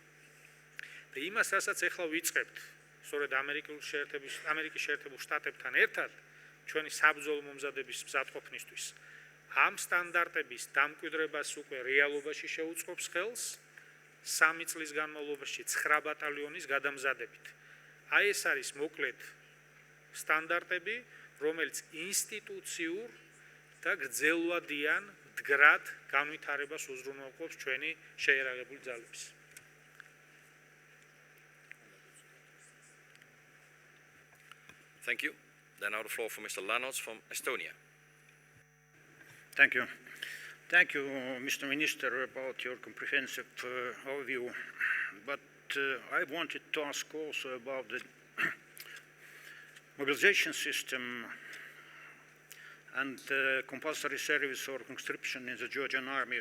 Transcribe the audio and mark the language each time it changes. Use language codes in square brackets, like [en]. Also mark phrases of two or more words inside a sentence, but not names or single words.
[ka] და იმას, რასაც ახლა ვიწყებთ, სწორედ ამერიკის შეერთებულ შტატებთან ერთად, ჩვენი საბრძოლო მომზადების მზადყოფნისთვის, ამ სტანდარტების დამკვიდრებას უკვე რეალობაში შეუწყობს ხელს 3 წლის განმავლობაში 9 ბატალიონის გადამზადებით. აი ეს არის მოკლედ სტანდარტები, რომელიც ინსტიტუციურ და გრძელვადიან მდგრად განვითარებას უზრუნველყოფს ჩვენი შეიარაღებული ძალების. [en] Thank you. Then now the floor for Mr. Lanots from Estonia. Thank you. Thank you, Mr. Minister, about your comprehensive overview. But I wanted to ask also about the mobilization system and compulsory service or conscription in the Georgian army.